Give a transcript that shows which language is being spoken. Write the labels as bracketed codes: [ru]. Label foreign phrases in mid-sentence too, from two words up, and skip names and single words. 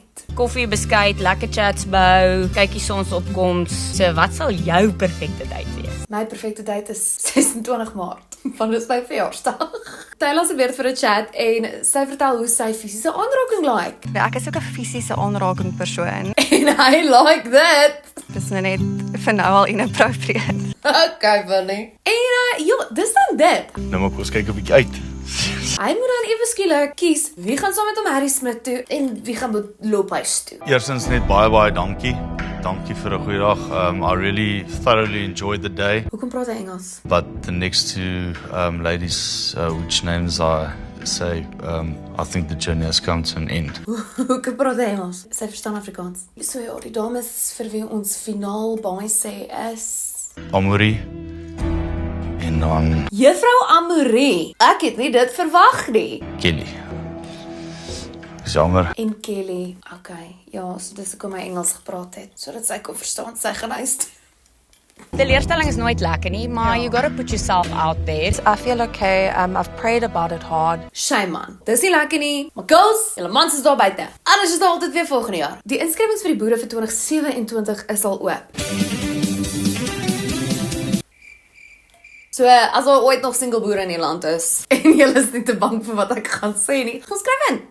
[af] Koffie, beskuit, lekker chats bou, kykie sonsopkoms. So wat sal jou perfekte date wees? My perfekte date is 26 Maart, want dit is my verjaarsdag. Taylor se weer vir 'n chat en sy vertel hoe sy fisiese aanraking like. Ek is ook 'n fisiese aanraking persoon. En hy [en] like that. [af] Dis nou net vir nou al inappropriate. Okay, Willie. En ja, dis dan dit. Nou maar ons kyk 'n bietjie uit. Hy moet dan ewe skielik kies wie gaan saam met hom Harry Smith toe en wie gaan loop huis toe. Eerstens net baie dankie. Dankie vir 'n goeie dag. [en] I really thoroughly enjoyed the day. [af] Hoekom praat hy Engels? [en] But the next two ladies, which names I say, I think the journey has come to an end. [af] Hoekom praat hy Engels? Sy verstaan Afrikaans. So ja, die dames vir wie ons finaal baie sê is Amorie. En dan Juffrou Amorie. Ek het nie dit verwag nie. Kelly. Jammer. En Kelly. Okay. Ja, so dis hoekom hy Engels gepraat het, sodat sy kon verstaan sy gaan huis toe. Teleurstelling is nooit lekker nie, maar [en] you gotta put yourself out there. I feel okay. I've prayed about it hard. [af] Shame man. Dis nie lekker nie. Maar girls, julle mans is daar buite. Anders is daar altyd weer volgende jaar. Die inskrywings vir die boere vir 2027 is al oop. So, as daar ooit nog single boere in die land is, en julle is nie te bang vir wat ek gaan sê nie, gaan skryf in.